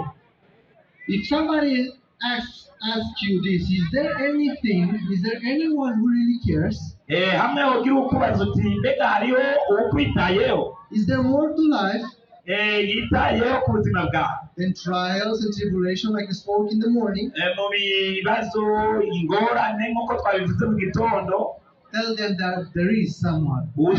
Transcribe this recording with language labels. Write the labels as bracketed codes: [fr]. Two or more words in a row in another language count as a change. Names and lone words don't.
[en] If somebody asks you this, is there anyone who really cares? [rn] hamwe wogira ukubaza uti mbega hariho ukwitayeho, [en] Is there more to life [rn] yitayeho ku buzima bwawe [en] than trials and tribulation like we spoke in the morning? [rn] mu bibazo ingorane nk'uko twabivuze mu gitondo. [en] Tell them that there is someone.